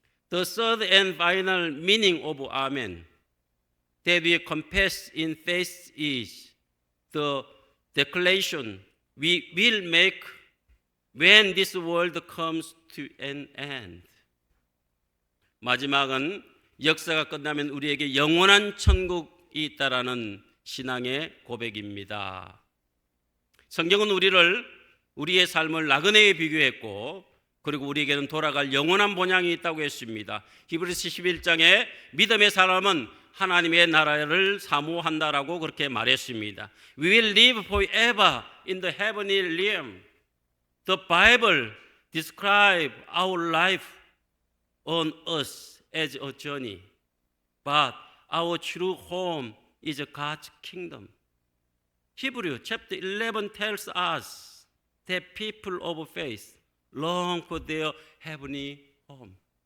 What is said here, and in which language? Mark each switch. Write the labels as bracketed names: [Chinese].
[English] The third and final meaning of Amen that we confess in faith is the declaration we will make when this world comes to an end. [Korean] 마지막은 역사가 끝나면 우리에게 영원한 천국이 있다라는 신앙의 고백입니다. 성경은 우리의 삶을 나그네에 비교했고 그리고 우리에게는 돌아갈 영원한 본향이 있다고 했습니다. 히브리서 11장에 믿음의 사람은 하나님의 나라를 사모한다라고 그렇게 말했습니다. [English] We will live forever in the heavenly realm. The Bible describes our life on earth as a journey, but our true home is God's kingdom. Hebrew chapter 11 tells us that people of faith long for their heavenly home.